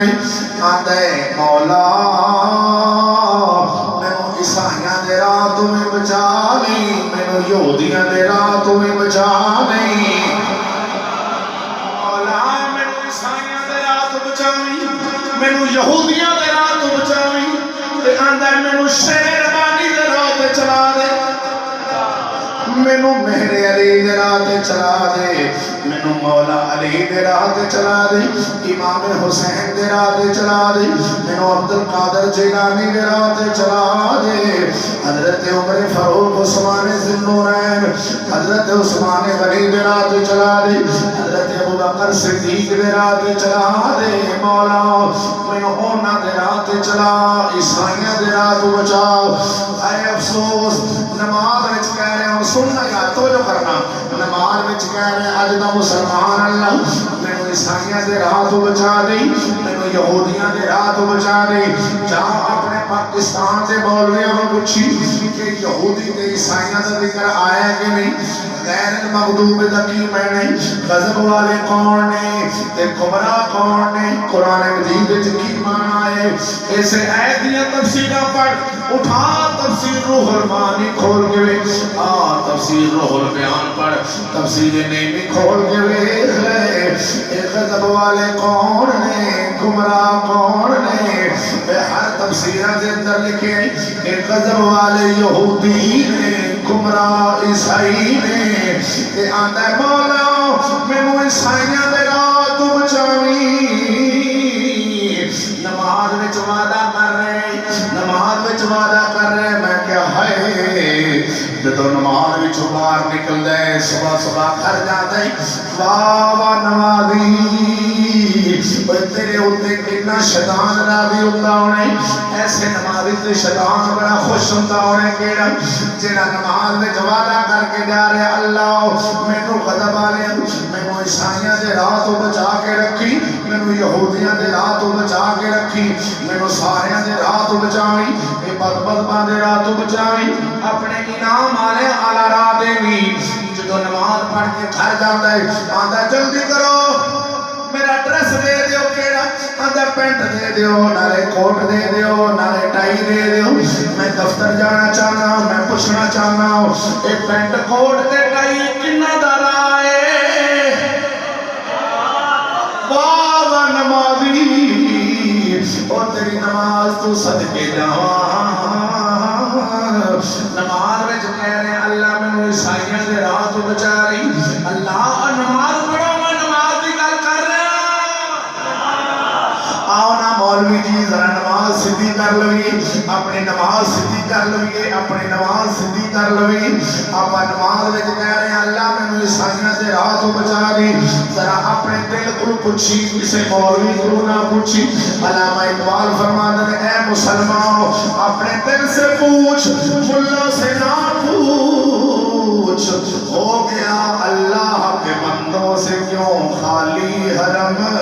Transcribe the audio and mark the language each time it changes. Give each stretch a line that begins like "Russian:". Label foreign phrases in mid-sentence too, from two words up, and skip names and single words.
Punjabi: آدھے مولا مینو عیسائیاں دے راہ تو میں بچا نہیں، مینو یہودیاں دے راہ تو میں بچا نہیں، مولا مینو عیسائیاں دے راہ تو بچاویں، مینو یہودیاں دے راہ تو بچاویں، تے آندھے مینو شہربانی دے راہ تے چلا دے، مینو مہر علی دے راہ تے چلا دے، مینو مولا علی دے راہ تے چلا دے، امام حسین دے راہ تے چلا دے، مینو عبدالقادر جیلانی دے راہ تے چلا دے، حضرت عمر فاروق عثمان ذوالنورین حضرت عثمان غنی دے راہ تے چلا دے، حضرت ابوبکر صدیق دے راہ تے چلا دے، مولا مینو اونا دے راہ تے چلا، عیسائیاں دے راہ تو بچا۔ اے افسوس نماز وچ کہہ رہے ہوں، سننا یا توجہ کرنا، نماز وچ کہہ رہے ہیں اج دا مسلمان اللہ مینو عیسائیاں دے راہ تو بچا دے، مینو یہودیاں دے راہ تو بچا دے۔ جہاں اپنے پاکستان دے مولویوں کو پوچھی کہ یہودی تے عیسائیاں دا ذکر آیا کہ نہیں،
Arabic: غیر المغضوب
Punjabi: دا کی معنی، غضب والے کون نے تے گمراہ کون نے، قرآن مجید وچ کی معنی ہے، اس آیت دیاں تفسیراں پڑھ، اٹھا تفسیر روح المعانی کھول کے تفسیر روح البیان پڑھ، تفسیر نیمی کھول کے ویکھ لے، اے غضب والے کون نے، گمراہ کون نے، ہر تفسیرہ دے اندر لکھے اے غضب والے یہودی نے، گمراہ عیسائی نے، اے آندہ مولا مینو عیسائیاں دے راہ تو بچاویں، نماز وچ وعدہ کر رہے، نماز وچ وعدہ کر رہے، میں کیا ہے جدو نماز وچ باہر نکل دے، صبح صبح گھر جاتے واہ واہ نمازی تیرے ہوتے
Urdu: کتنا شیطان راضی ہوتا
Punjabi: ہونے، ایسے نمازی تے شیطان بڑا خوش ہوتا ہونے کیڑا جیڑا نماز میں وعدہ کر کے جا رہے اللہ مینو غضب والے مینو عیسائیاں دے راہ تو بچا کے رکھی، مینو یہودیاں دے راہ تو بچا کے رکھی، مینو ساریاں دے راہ تو بچاویں، اے بدبختاں دے راہ تو بچاویں، اپنے انعام والے اعلی راہ دیویں۔ جدو نماز پڑھ کے گھر جاتا ہے آندا جلدی کرو میرا ڈریس دے دیو، کیڑا آندا پینٹ دے دیو، نالے کوٹ دے دیو، نالے ٹائی دے دیو، میں دفتر جانا چاہنا ہوں، میں پوچھنا چاہنا ہوں اے پینٹ کوٹ تے ٹائی کنا دا رائے واہ واہ نمازی او تیری نماز تو صدقے جاواں، نماز وچ کہہ رہے ہیں اللہ مینوں عیسائیاں دے راہ تو بچا رہی، اللہ نماز پڑھو میں نماز دی گل کر رہا، آؤ نا مولوی جی ذرا نماز سدھی کر لوئے، اپنی نماز سدھی کر لوئے، اپنی نماز سدھی کر لوئے، آپ نماز وچ کہہ رہے ہیں اللہ مینوں عیسائیاں دے راہ تو بچا دی، ذرا اپنے دل کو پوچھی، کسے مولوی کو نہ پوچھی،
Urdu: علامہ اقبال فرماتے ہیں اے مسلمان اپنے دل سے پوچھ، ملا سے نہ پوچھ، ہو گیا اللہ کے بندوں سے کیوں خالی حرم،